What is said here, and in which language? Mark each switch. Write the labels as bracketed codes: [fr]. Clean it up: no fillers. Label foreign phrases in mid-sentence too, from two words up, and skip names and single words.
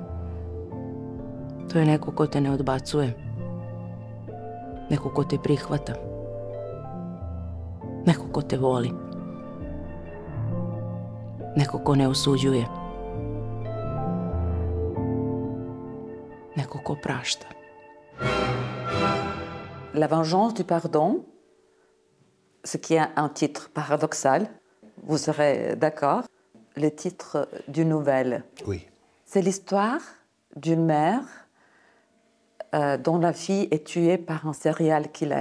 [sr] To je neko ko te ne odbacuje. Neko ko te prihvata. Neko ko te voli. Neko ko ne osuđuje. Neko ko prašta. [fr] La vengeance du pardon, ce qui est un titre paradoxal, vous serez d'accord, le titre d'une nouvelle. Oui. C'est l'histoire d'une mère dont la fille est tuée par un [en] serial killer.